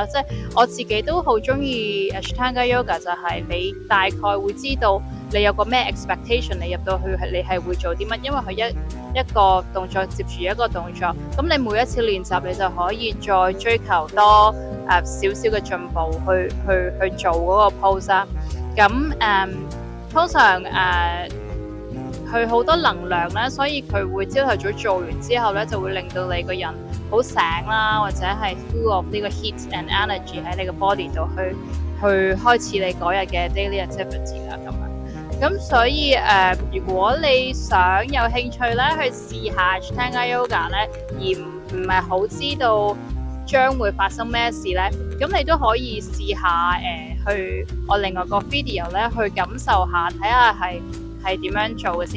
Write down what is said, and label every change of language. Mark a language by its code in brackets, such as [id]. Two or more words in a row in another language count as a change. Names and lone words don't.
[yue] 即係我自己都好中意 Ashtanga Yoga， 就係你大概會知道你有個咩 expectation， 你入到去你係會做啲乜，因為佢一個動作接住一個動作，咁你每一次練習你就可以再追求多少少嘅進步去做嗰個 pose 啦。咁通常佢好多能量咧，所以佢會朝頭早做完之後咧，就會令到你個人好醒啦，或者係 [en] full of [yue] 呢個 [en] heat and energy [yue] 喺你個 body 度去開始你嗰日嘅 [en] daily activity [yue] 啦咁樣。咁所以如果你想有興趣咧去試下 Ashtanga Yoga 咧，而唔係好知道將會發生咩事咧，咁你都可以試下去我另外個 video 咧去感受下，睇下係點樣做嘅先。